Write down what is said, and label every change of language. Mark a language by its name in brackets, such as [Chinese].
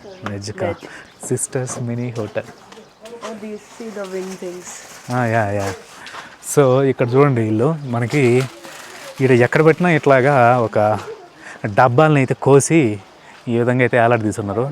[Hindi] Veg का sisters mini hotel. [English] Oh, do you see the wing things? [Telugu] Yeah yeah. So ఇక్కడ చూడండి, వీళ్ళు మనకి ఇక్కడ ఎక్కడ పెట్టినా ఇట్లాగా ఒక డబ్బాలను అయితే కోసి ఈ విధంగా అయితే ఏలాడదీస్తున్నారు.